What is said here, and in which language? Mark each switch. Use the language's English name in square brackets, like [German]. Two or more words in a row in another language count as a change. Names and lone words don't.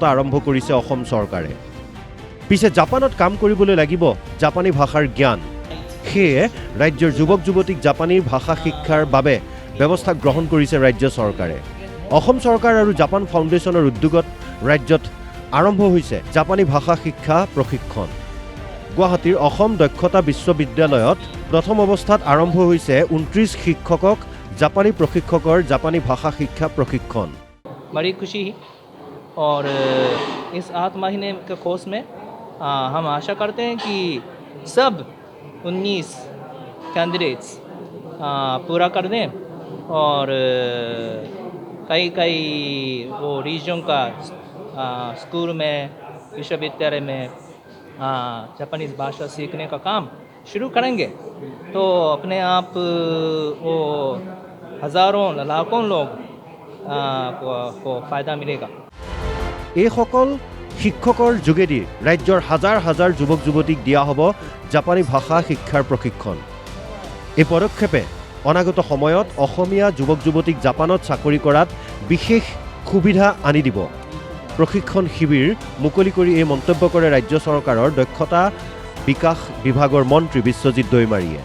[Assamese] আৰম্ভ কৰিছে অসম চৰকাৰে পিছে জাপানত কাম কৰিবলৈ লাগিব জাপানী ভাষাৰ জ্ঞান সেয়ে ৰাজ্যৰ যুৱক যুৱতীক জাপানী ভাষা শিক্ষাৰ বাবে ব্যৱস্থা গ্ৰহণ কৰিছে ৰাজ্য চৰকাৰে অসম চৰকাৰ আৰু জাপান ফাউণ্ডেশ্যনৰ উদ্যোগত ৰাজ্যত আৰম্ভ হৈছে জাপানী ভাষা শিক্ষা প্ৰশিক্ষণ গুৱাহাটীৰ অসম দক্ষতা বিশ্ববিদ্যালয়ত প্ৰথম অৱস্থাত আৰম্ভ হৈছে ২৯ শিক্ষকক জাপানী প্ৰশিক্ষকৰ জাপানী ভাষা শিক্ষা प्रशिक्षण [Hindi] बड़ी खुशी और इस 8 महीने के कोर्स में हम आशा करते हैं कि सब 19 कैंडिडेट्स पूरा कर दें और कई वो रीजन का स्कूल में विश्वविद्यालय में जापानीज़ भाषा सीखने का काम शुरू करेंगे तो अपने आप वो हज़ारों लाखों लोग को फ़ायदा मिलेगा [Assamese] এই সকল শিক্ষকৰ যোগেদি ৰাজ্যৰ হাজাৰ হাজাৰ যুৱক যুৱতীক দিয়া হ'ব জাপানী ভাষা শিক্ষাৰ প্ৰশিক্ষণ এই পদক্ষেপে অনাগত সময়ত অসমীয়া যুৱক যুৱতীক জাপানত চাকৰি কৰাত বিশেষ সুবিধা আনি দিব প্ৰশিক্ষণ শিবিৰ মুকলি কৰি এই মন্তব্য কৰে ৰাজ্য চৰকাৰৰ দক্ষতা বিকাশ বিভাগৰ মন্ত্ৰী বিশ্বজিৎ দৈমাৰীয়ে